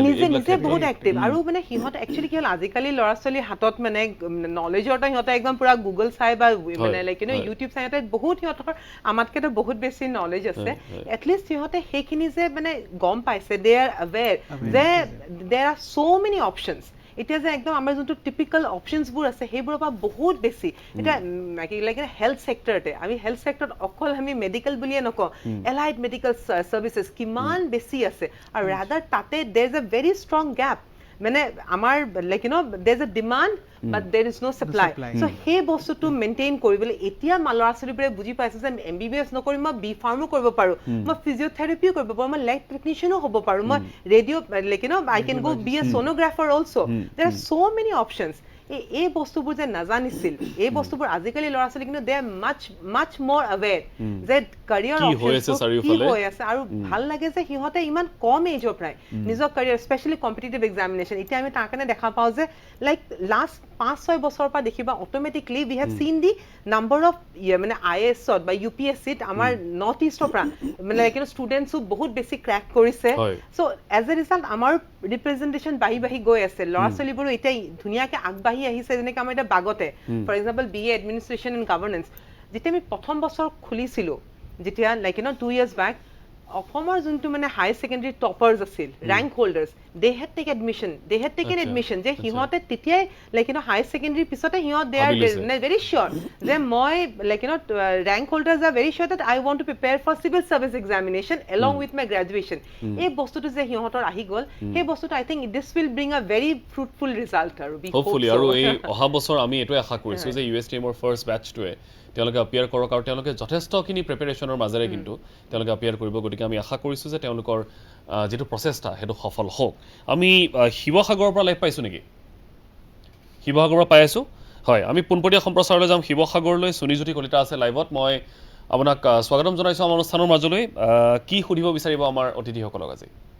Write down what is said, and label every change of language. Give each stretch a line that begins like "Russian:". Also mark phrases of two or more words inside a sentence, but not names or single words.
Assamese: নিজে বহুত এক্টিভ আৰু মানে সিহঁত একচুয়ালি কি হল আজিকালি ল'ৰা ছোৱালী হাতত মানে নলেজৰ এটা সিহঁতে একদম পুৰা গুগল চাই বা মানে লাইক ইউটিউব চাই এটা বহুত সিহঁতৰ আমাতকেতো বহুত বেছি নলেজ আছে এটলিষ্ট সিহঁতে সেইখিনি যে মানে গম পাইছে
English: they are aware
Assamese: যে
English: there are so many options
Assamese: এতিয়া যে একদম আমাৰ যোনটো
English: typical options
Assamese: আছে সেইবোৰৰ পৰা বহুত বেছি এটা
English: like health sector
Assamese: আমি
English: health sector
Assamese: অকল আমি মেডিকেল বুলিয়ে নকওঁ
English: allied medical services
Assamese: কিমান বেছি আছে আৰু ৰাদাৰ তাতে
English: there is a very strong gap
Assamese: মানে আমাৰ
English: like there is a demand but there is no supply so
Assamese: সেই বস্তুটো মেইনটেইন কৰিবলৈ এতিয়া ল'ৰা ছোৱালীবোৰে বুজি পাইছে যে MBBS নকৰি মই
English: B Pharm
Assamese: কৰিব পাৰো মই ফিজিঅথেৰাপিও কৰিব পাৰো মই
English: lab technician
Assamese: হ'ব পাৰো মই
English: radio like I can go be a sonographer also there are so many options
Assamese: এই বস্তুবোৰ যে নাজানিছিল এই বস্তুবোৰ আজিকালি ল'ৰা ছোৱালী কিন্তু
English: they are much more aware
Assamese: যে
English: career options
Assamese: কি হৈ আছে আৰু ভাল লাগে যে সিহঁতে ইমান কম এজৰ প্ৰায় নিজৰ
English: career specially competitive examination
Assamese: এতিয়া আমি তাৰ কাৰণে দেখা পাওঁ যে
English: like last
Assamese: 5-6 বছৰৰ পৰা দেখিবা
English: automatically we have seen the number of
Assamese: মানে IAS-ত বা UPSC-ত আমাৰ নৰ্থ ইষ্টৰ পৰা মানে
English: like students
Assamese: বহুত বেছি ক্ৰেক কৰিছে
English: so as a result
Assamese: আমাৰ ৰিপ্ৰেজেন্টেশন বাঢ়ি গৈ আছে ল'ৰা ছোৱালীবোৰো এতিয়া ধুনীয়াকে আগবাঢ়ি আহিছে যেনেকৈ আমাৰ এতিয়া বাগতে
English: for example
Assamese: BA এডমিনিষ্ট্ৰেশ্যন এণ্ড গভৰ্নেন্স যেতিয়া আমি প্ৰথম বছৰ খুলিছিলো যেতিয়া
English: like 2 years back
Assamese: অসমৰ যোনটো মানে
English: higher secondary toppers
Assamese: আছিল
English: rank holders they had taken admission
Assamese: যে সিহঁতে তেতিয়াই
English: like higher secondary
Assamese: পিছতে সিহঁত
English: they are very sure
Assamese: যে মই
English: লাইক rank holders are very sure that I want to prepare for civil service examination along with my graduation
Assamese: এই বস্তুটো যে সিহঁতৰ আহি গল সেই বস্তুটো
English: I think this will bring a very fruitful result আৰু
Assamese: hopefully আৰু এই অহা বছৰ আমি এটো আশা কৰিছো যে USTM ৰ
English: first batch
Assamese: তেওঁলোকে অপিয়াৰ কৰক আৰু তেওঁলোকে যথেষ্টখিনি প্ৰিপাৰেচনৰ মাজেৰে কিন্তু তেওঁলোকে অপিয়াৰ কৰিব গতিকে আমি আশা কৰিছো যে তেওঁলোকৰ যেটো প্ৰচেষ্টা হেতু সফল হোক আমি শিৱসাগৰৰ পৰা লাইভ পাইছো নেকি শিৱসাগৰৰ পৰা পাই আছো হয় আমি পুনপটীয়া সম্প্ৰচাৰলৈ যাম শিৱসাগৰলৈ সুনিজ্যোতি কলিতা আছে লাইভত মই আপোনাক স্বাগতম জনাইছো আমাৰ অনুষ্ঠানৰ মাজলৈ কি সুধিব বিচাৰিব আমাৰ অতিথিসকলক আজি